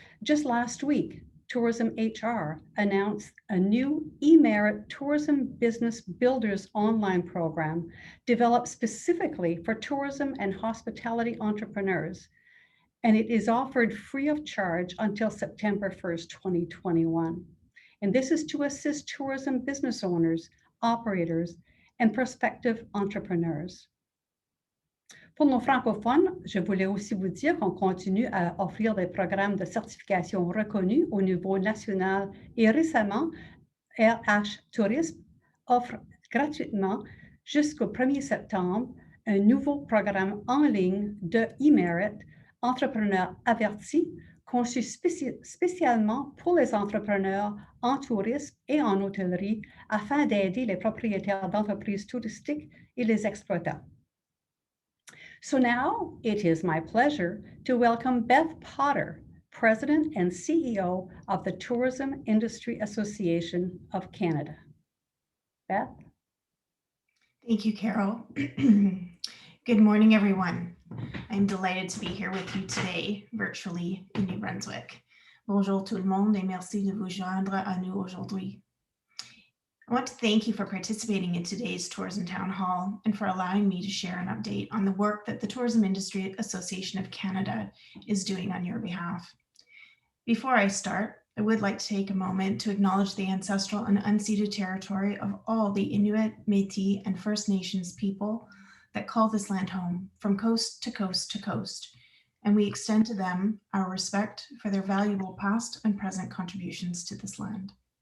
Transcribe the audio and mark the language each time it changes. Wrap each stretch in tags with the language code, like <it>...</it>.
<en>Just last week, Tourism HR announced a new eMerit Tourism Business Builders online program developed specifically for tourism and hospitality entrepreneurs. And it is offered free of charge until September 1st, 2021. And this is to assist tourism business owners, operators, and prospective entrepreneurs.</en> <fr>Pour nos francophones, je voulais aussi vous dire qu'on continue à offrir des programmes de certification reconnus au niveau national et récemment, RH Tourisme offre gratuitement jusqu'au 1er septembre un nouveau programme en ligne de eMerit Entrepreneurs avertis conçu spécialement pour les entrepreneurs en tourisme et en hôtellerie afin d'aider les propriétaires d'entreprises touristiques et les exploitants.</fr> <en>So now it is my pleasure to welcome Beth Potter, President and CEO of the Tourism Industry Association of Canada. Beth? Thank you, Carol. Good morning, everyone. I'm delighted to be here with you today, virtually in New Brunswick.</en> <fr>Bonjour tout le monde et merci de vous joindre à nous aujourd'hui.</fr> <en>I want to thank you for participating in today's Tourism Town Hall and for allowing me to share an update on the work that the Tourism Industry Association of Canada is doing on your behalf. Before I start, I would like to take a moment to acknowledge the ancestral and unceded territory of all the Inuit, Métis, and First Nations people that call this land home from coast to coast to coast, and we extend to them our respect for their valuable past and present contributions to this land.</en>